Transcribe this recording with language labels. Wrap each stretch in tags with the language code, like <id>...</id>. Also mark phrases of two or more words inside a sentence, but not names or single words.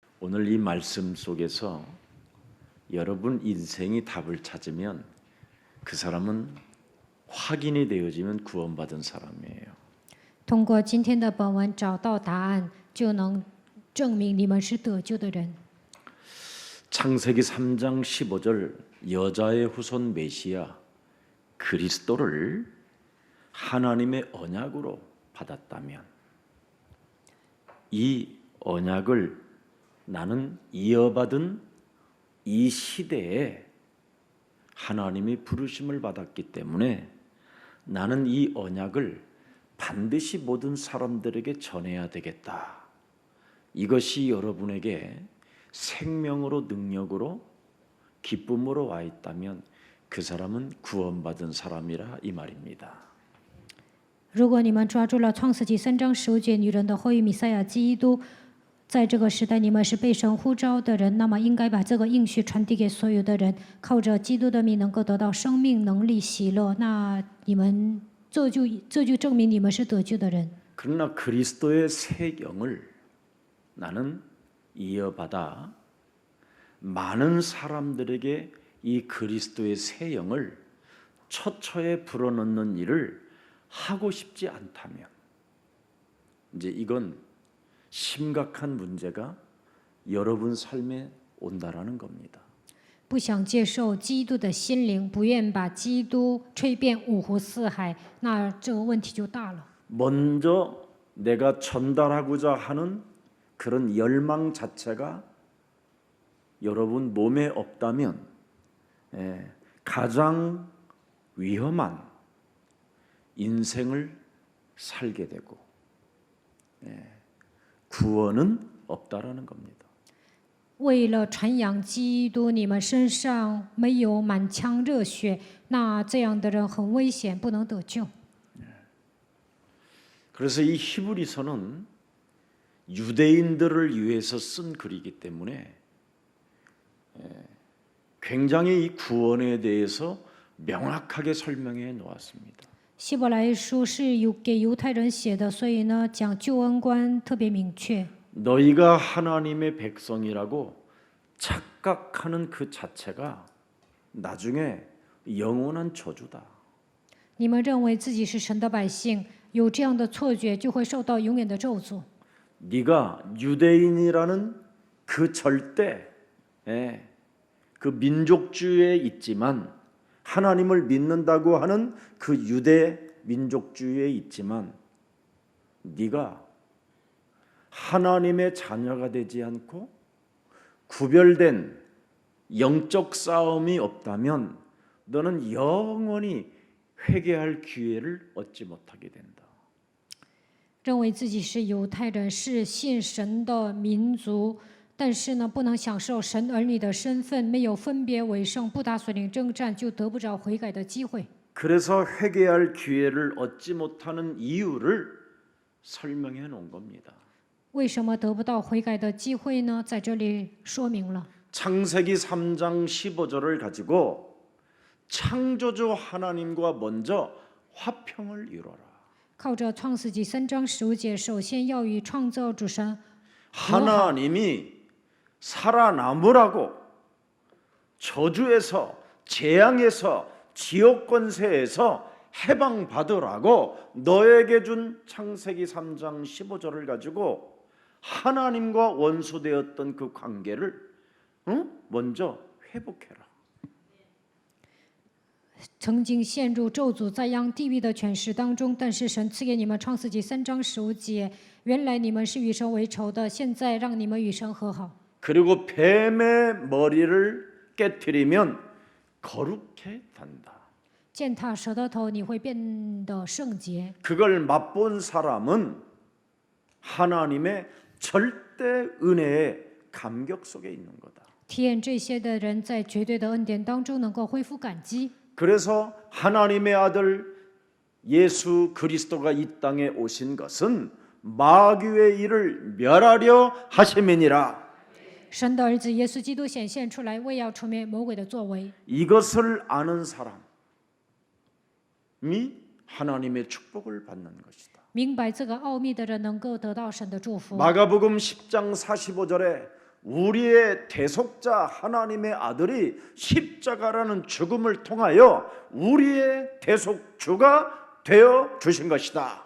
<ko>오늘 이 말씀 속에서 여러분 인생이 답을 찾으면 그 사람은 확인이 되어지면 구원받은 사람이에요.</ko> <zh>通过今天的本文找到答案，就能证明你们是得救的人。</zh> <ko>창세기 3장 15절 여자의 후손 메시아 그리스도를 하나님의 언약으로 받았다면 이 언약을 나는 이어받은 이 시대에 하나님이 부르심을 받았기 때문에 나는 이 언약을 반드시 모든 사람들에게 전해야 되겠다. 이것이 여러분에게 생명으로 능력으로 기쁨으로 와 있다면 그 사람은 구원받은 사람이라 이 말입니다.</ko> <zh>如果你们抓住了创世纪3章15节女人的后裔弥赛亚基督，在这个时代你们是被神呼召的人，那么应该把这个应许传递给所有的人，靠着基督的名能够得到生命、能力、喜乐。那你们这就证明你们是得救的人。</zh> <ko>그러나 그리스도의 새 영을 나는 이어받아 많은 사람들에게 이 그리스도의 새 영을 처처에 불어넣는 일을 하고 싶지 않다면 이제 이건 심각한 문제가 여러분 삶에 온다라는 겁니다.</ko> <zh>不想接受基督的心灵，不愿把基督吹遍五湖四海，那这个问题就大了。</zh> <ko>먼저 내가 전달하고자 하는 그런 열망 자체가 여러분 몸에 없다면 가장 위험한 인생을 살게 되고 구원은 없다라는 겁니다.</ko> <zh>为了传扬基督，你们身上没有满腔热血，那这样的人很危险，不能得救。</zh> <ko>그래서 이 히브리서는 유대인들을 위해서 쓴 글이기 때문에 굉장히 이 구원에 대해서 명확하게 설명해 놓았습니다.</ko> <zh>希伯来书是给犹太人写的，所以呢，讲救恩观特别明确。</zh> <ko>너희가 하나님의 백성이라고 착각하는 그 자체가 나중에 영원한 저주다.</ko> <zh>你们认为自己是神的百姓，有这样的错觉，就会受到永远的咒诅。</zh> <ko>네가 유대인이라는 그 절대 그 민족주의에 있지만 하나님을 믿는다고 하는 그 유대 민족주의에 있지만 네가 하나님의 자녀가 되지 않고 구별된 영적 싸움이 없다면 너는 영원히 회개할 기회를 얻지 못하게 된다.</ko> <zh>认为自己是犹太人，是信神的民族，但是呢，不能享受神儿女的身份，没有分别为圣，不打属灵征战，就得不着悔改的机会。</zh> <ko>그래서 회개할 기회를 얻지 못하는 이유를 설명해 놓은 겁니다.</ko> <zh>为什么得不到悔改的机会呢？在这里说明了。</zh> <ko>창세기 3장 15절을 가지고 창조주 하나님과 먼저 화평을 이루어라.</ko> <zh>靠着创世纪3章15节，首先要与创造主神</zh> <ko>하나님이 살아남으라고 저주에서 재앙에서 지옥 권세에서 해방받으라고 너에게 준 창세기 3장 15절을 가지고 하나님과 원수되었던 그 관계를 먼저 회복해라.</ko> <zh>曾经陷入咒诅灾殃地狱的权势当中，但是神赐给你们创世纪3章15节，原来你们是与神为仇的，现在让你们与神和好。</zh> <ko>그리고 뱀의 머리를 깨트리면 거룩해 단다.</ko> <zh>践踏蛇的头，你会变得圣洁。</zh> <ko>그걸 맛본 사람은 하나님의 절대 은혜의 감격 속에 있는 거다.</ko> <zh>体验这些的人，在绝对的恩典当中能够恢复感激。</zh> <ko>그래서 하나님의 아들 예수 그리스도가 이 땅에 오신 것은 마귀의 일을 멸하려 하심이니라.</ko> <zh>神的儿子耶稣基督显现出来，为要除灭魔鬼的作为。</zh> <ko>이것을 아는 사람이 하나님의 축복을 받는 것이다.</ko> <zh>明白这个奥秘的人能够得到神的祝福。</zh> <ko>마가복음 10장 45절에 우리의 대속자 하나님의 아들이 십자가라는 죽음을 통하여 우리의 대속주가 되어 주신 것이다.</ko>